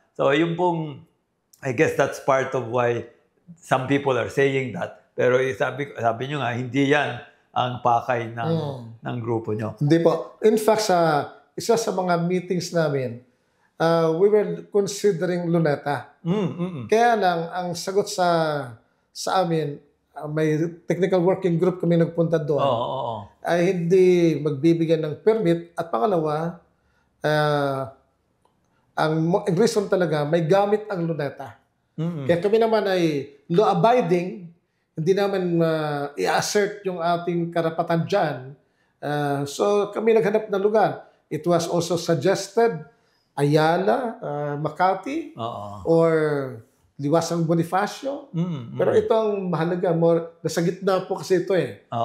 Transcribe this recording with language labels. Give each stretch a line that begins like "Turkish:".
English: So
Filipino: yung pong,
English: I guess that's part of why some people are saying that.
Filipino: Pero sabi nyo nga, hindi yan ang pakay ng grupo nyo. Hindi po.
English: In fact,
Filipino: isa sa mga meetings namin,
English: we were considering Luneta.
Filipino: Kaya lang, ang sagot sa amin, may technical working group kami nagpunta doon, ay hindi magbibigyan ng permit. At pangalawa, ang reason talaga, may gamit ang Luneta. Kaya kami naman ay law-abiding, hindi naman i-assert yung ating karapatan dyan. So kami naghanap ng lugar.
English: It was also suggested Ayala, Makati, or Liwasang Bonifacio.
Filipino: Pero ito ang mahalaga, nasa gitna po kasi ito eh.